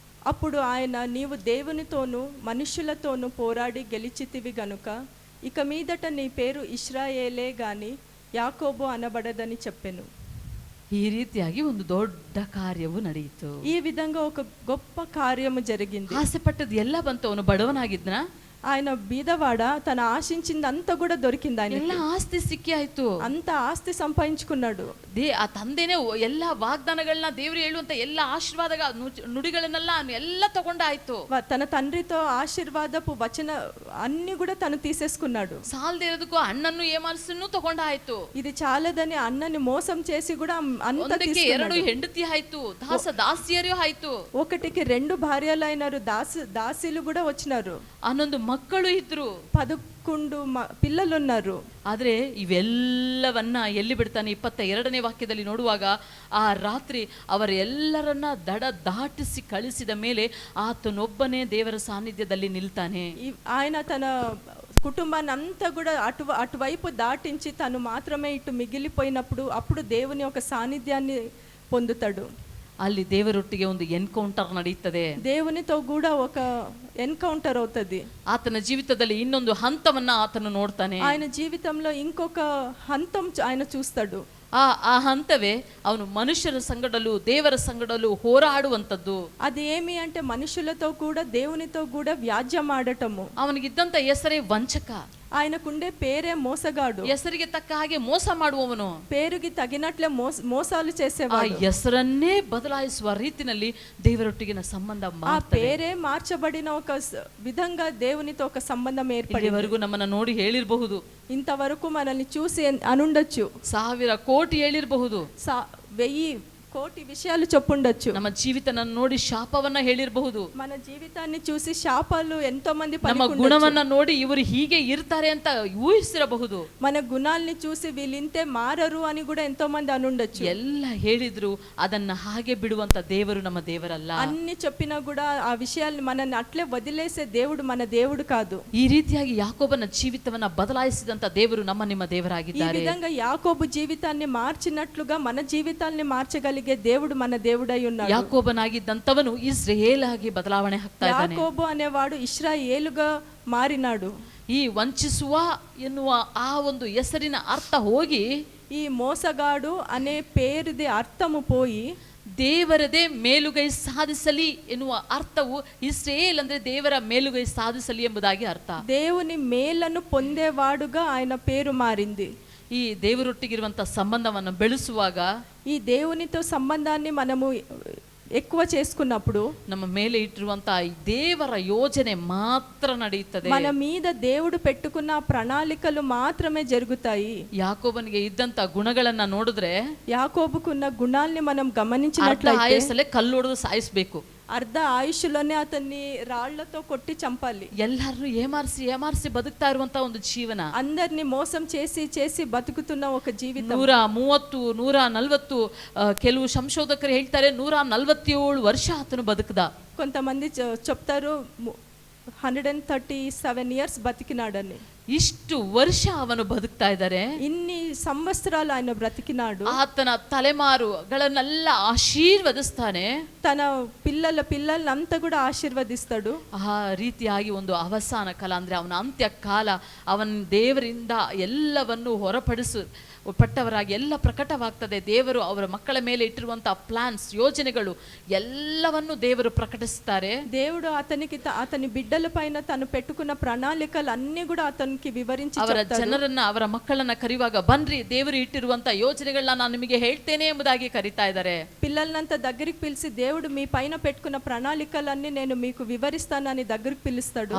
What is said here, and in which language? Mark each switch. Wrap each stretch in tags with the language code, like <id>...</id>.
<te>అప్పుడు ఆయన నీవు దేవునితోనూ మనుష్యులతోనూ పోరాడి గెలిచితివి గనుక ఇక మీదట నీ పేరు ఇశ్రాయేలే గాని యాకోబు అనబడదని చెప్పెను.</te> <kn>ಈ ರೀತಿಯಾಗಿ ಒಂದು ದೊಡ್ಡ ಕಾರ್ಯವು ನಡೆಯಿತು.</kn> <te>ఈ విధంగా ఒక గొప్ప కార్యము జరిగింది.</te> <kn>ಆಸೆ ಪಟ್ಟದ್ದು ಎಲ್ಲ ಬಂತು. ಅವನು ಬಡವನಾಗಿದ್ನ,</kn> <te>ఆయన బీదవాడ, తన ఆశించింది అంతా కూడా దొరికింది. ఆయన</te> <kn>ಎಲ್ಲ ಆಸ್ತಿ ಸಿಕ್ಕಿ ಆಯ್ತು,</kn> <te>అంత ఆస్తి సంపాదించుకున్నాడు.</te> <kn>ಆ ತಂದೆನೇ ಎಲ್ಲ ವಾಗ್ದಾನಗಳನ್ನ ದೇವರು ಹೇಳುವಂತ ಎಲ್ಲ ಆಶೀರ್ವಾದ ನುಡಿಗಳನ್ನೆಲ್ಲ ಎಲ್ಲ ತಗೊಂಡಾಯ್ತು.</kn> <te>తన తండ్రితో ఆశీర్వాదపు వచన అన్ని కూడా తను తీసేసుకున్నాడు.</te> <kn>ಸಾಲದೇ ಇರೋದಕ್ಕೂ ಅಣ್ಣನ್ನು ಏಮಾರಿಸನ್ನು ತಗೊಂಡಾಯ್ತು.</kn> <te>ఇది చాలదని అన్నని మోసం చేసి కూడా అంత</te> <kn>ಎರಡು ಹೆಂಡತಿ ಆಯ್ತು, ದಾಸಿಯರು ಆಯ್ತು,</kn> <te>ఒకటికి 2 భార్యలైనారు, దాసీలు కూడా వచ్చినారు,</te> <kn>11 ಮಕ್ಕಳು ಇದ್ರು,</kn> <te>11 పిల్లలున్నారు.</te> <kn>ಆದ್ರೆ ಇವೆಲ್ಲವನ್ನ ಎಲ್ಲಿ ಬಿಡ್ತಾನೆ? 22ನೇ ವಾಕ್ಯದಲ್ಲಿ ನೋಡುವಾಗ ಆ ರಾತ್ರಿ ಅವರೆಲ್ಲರನ್ನ ದಾಟಿಸಿ ಕಳಿಸಿದ ಮೇಲೆ ಆತನೊಬ್ಬನೇ ದೇವರ ಸಾನ್ನಿಧ್ಯದಲ್ಲಿ ನಿಲ್ತಾನೆ.</kn> <te>ఆయన తన కుటుంబాన్ని అంతా కూడా అటువైపు దాటించి తను మాత్రమే ఇటు మిగిలిపోయినప్పుడు అప్పుడు దేవుని ఒక సాన్నిధ్యాన్ని పొందుతాడు.</te> <kn>ಅಲ್ಲಿ ದೇವರೊಟ್ಟಿಗೆ ಒಂದು ಎನ್ಕೌಂಟರ್ ನಡೆಯುತ್ತದೆ.</kn> <te>దేవునితో కూడా ఒక ఎన్కౌంటర్ అవుతుంది.</te> <kn>ಆತನ ಜೀವಿತದಲ್ಲಿ ಇನ್ನೊಂದು ಹಂತವನ್ನ ಆತನು ನೋಡ್ತಾನೆ.</kn> <te>ఆయన జీవితంలో ఇంకొక హంతం ఆయన చూస్తాడు.</te> <kn>ಆ ಹಂತವೇ ಅವನು ಮನುಷ್ಯರ ಸಂಗಡಲು ದೇವರ ಸಂಗಡಲು ಹೋರಾಡುವಂಥದ್ದು.</kn> <te>అది ఏమి అంటే మనుషులతో కూడా దేవునితో కూడా వ్యాజ్యం ఆడటము.</te> <kn>ಅವನಿಗಿದ್ದಂತ ಹೆಸರೇ ವಂಚಕ.</kn> <te>ఆయనకుండే పేరే మోసగాడు.</te> <kn>ಹೆಸರಿಗೆ ತಕ್ಕ ಹಾಗೆ ಮೋಸ ಮಾಡುವವನು,</kn> <te>పేరుకి తగినట్లే మోసాలు చేసేవాడు.</te> <kn>ಆ ಹೆಸರನ್ನೇ ಬದಲಾಯಿಸುವ ರೀತಿಯಲ್ಲಿ ದೇವರೊಟ್ಟಿಗಿನ ಸಂಬಂಧ</kn> <te>ఆ పేరే మార్చబడిన ఒక విధంగా దేవునితో ఒక సంబంధం ఏర్పడేవరకు</te> <kn>ನಮ್ಮನ್ನ ನೋಡಿ ಹೇಳಿರಬಹುದು,</kn> <te>ఇంతవరకు మనల్ని చూసి అనుండొచ్చు,</te> <kn>1000 ಕೋಟಿ ಹೇಳಿರಬಹುದು,</kn> <te>1000 కోటి విషయాలు చెప్పుండొచ్చు.</te> <kn>ನಮ್ಮ ಜೀವಿತನ ನೋಡಿ ಶಾಪವನ್ನ ಹೇಳಿರಬಹುದು,</kn> <te>మన జీవితాన్ని చూసి శాపాలు ఎంతో మంది</te> <kn>ನಮ್ಮ ಗುಣವನ್ನ ನೋಡಿ ಇವರು ಹೀಗೆ ಇರ್ತಾರೆ ಅಂತ ಊಹಿಸಿರಬಹುದು,</kn> <te>మన గుణాల్ని చూసి వీళ్ళింతే మారరు అని కూడా ఎంతో మంది అనుండొచ్చు.</te> <kn>ಎಲ್ಲ ಹೇಳಿದ್ರು ಅದನ್ನ ಹಾಗೆ ಬಿಡುವಂತ ದೇವರು ನಮ್ಮ ದೇವರಲ್ಲ.</kn> <te>అన్ని చెప్పినా కూడా ఆ విషయాల్ని మనల్ని అట్లే వదిలేసే దేవుడు మన దేవుడు కాదు.</te> <kn>ಈ ರೀತಿಯಾಗಿ ಯಾಕೋಬನ ಜೀವಿತವನ್ನ ಬದಲಾಯಿಸಿದಂತ ದೇವರು ನಮ್ಮ ನಿಮ್ಮ ದೇವರಾಗಿದ್ದಾರೆ.</kn> <te>ఈ విధంగా యాకోబు జీవితాన్ని మార్చినట్లుగా మన జీవితాల్ని మార్చగలిగే దేవుడు మన దేవుడై ఉన్నాడు.</te> <kn>ಯಾಕೋಬನಾಗಿದ್ದಂತವನು ಇಸ್ರಾಯೇಲ್ ಆಗಿ ಬದಲಾವಣೆ ಆಗ್ತಾ ಇದ್ದಾನೆ.</kn> <te>యాకోబు అనేవాడు ఇశ్రాయేలుగా మారినాడు.</te> <kn>ಈ ವಂಚಿಸುವ ಎನ್ನುವ ಆ ಒಂದು ಹೆಸರಿನ ಅರ್ಥ ಹೋಗಿ</kn> <te>ఈ మోసగాడు అనే పేరుది అర్థము పోయి</te> <kn>ದೇವರದೇ ಮೇಲುಗೈ ಸಾಧಿಸಲಿ ಎನ್ನುವ ಅರ್ಥವು ಇಸ್ರಾಯೇಲ್ ಅಂದ್ರೆ ದೇವರ ಮೇಲುಗೈ ಸಾಧಿಸಲಿ ಎಂಬುದಾಗಿ ಅರ್ಥ.</kn> <te>దేవుని మేలను పొందేవాడుగా ఆయన పేరు మారింది.</te> <kn>ಈ ದೇವರೊಟ್ಟಿಗಿರುವಂತ ಸಂಬಂಧವನ್ನು ಬೆಳೆಸುವಾಗ,</kn> <te>ఈ దేవునితో సంబంధాన్ని మనము ఎక్కువ చేసుకున్నప్పుడు</te> <kn>ನಮ್ಮ ಮೇಲೆ ಇಟ್ಟಿರುವಂತ ದೇವರ ಯೋಜನೆ ಮಾತ್ರ ನಡೆಯುತ್ತದೆ.</kn> <te>మన మీద దేవుడు పెట్టుకున్న ప్రణాళికలు మాత్రమే జరుగుతాయి.</te> <kn>ಯಾಕೋಬನಿಗೆ ಇದ್ದಂತ ಗುಣಗಳನ್ನ ನೋಡಿದ್ರೆ,</kn> <te>యాకోబుకున్న గుణాల్ని మనం గమనించినట్లయితే</te> <kn>ಆಯಸ್ಸಲ್ಲೇ ಕಲ್ಲೊಡೆದು ಸಾಯಿಸಬೇಕು.</kn> <te>అర్ధ ఆయుష్లోనే అతన్ని రాళ్లతో కొట్టి చంపాలి.</te> <kn>ಎಲ್ಲರನ್ನು ಏಮಾರಿಸಿ ಬದುಕ್ತಾ ಇರುವಂತ ಒಂದು ಜೀವನ,</kn> <te>అందరిని మోసం చేసి చేసి బతుకుతున్న ఒక జీవితం.</te> <kn>130 140 ಕೆಲವು ಸಂಶೋಧಕರು ಹೇಳ್ತಾರೆ 147 ವರ್ಷ ಆತನು ಬದುಕದ.</kn> <te>కొంతమంది చెప్తారు 137 ఇయర్స్ బతికినాడని.</te> <kn>ಇಷ್ಟು ವರ್ಷ ಅವನು ಬದುಕ್ತಾ ಇದ್ದಾರೆ.</kn> <te>ఇన్ని సంవత్సరాలు ఆయన బ్రతికినాడు.</te> <kn>ಆತನ ತಲೆಮಾರುಗಳನ್ನೆಲ್ಲ ಆಶೀರ್ವದಿಸ್ತಾನೆ.</kn> <te>తన పిల్లలంతా కూడా ఆశీర్వదిస్తాడు.</te> <kn>ಆ ರೀತಿಯಾಗಿ ಒಂದು ಅವಸಾನ ಕಾಲ ಅಂದ್ರೆ ಅವನ ಅಂತ್ಯ ಕಾಲ, ಅವನ ದೇವರಿಂದ ಎಲ್ಲವನ್ನು ಪಟ್ಟವರಾಗಿ ಎಲ್ಲ ಪ್ರಕಟವಾಗ್ತದೆ. ದೇವರು ಅವರ ಮಕ್ಕಳ ಮೇಲೆ ಇಟ್ಟಿರುವಂತಹ ಪ್ಲಾನ್ಸ್, ಯೋಜನೆಗಳು ಎಲ್ಲವನ್ನು ದೇವರು ಪ್ರಕಟಿಸ್ತಾರೆ.</kn> <te>దేవుడు అతని బిడ్డల పైన తను పెట్టుకున్న ప్రణాళికలు అన్ని కూడా అతనికి వివరించి</te> <kn>ಅವರ ಜನರನ್ನ, ಅವರ ಮಕ್ಕಳನ್ನ ಕರೆಯುವಾಗ ಬನ್ರಿ ದೇವರು ಇಟ್ಟಿರುವಂತಹ ಯೋಜನೆಗಳನ್ನ ನಾನು ನಿಮಗೆ ಹೇಳ್ತೇನೆ ಎಂಬುದಾಗಿ ಕರೀತಾ ಇದ್ದಾರೆ.</kn> <te>పిల్లలంతా దగ్గరికి పిలిచి దేవుడు మీ పైన పెట్టుకున్న ప్రణాళికలన్నీ నేను మీకు వివరిస్తానని దగ్గరికి పిలుస్తాడు.</te>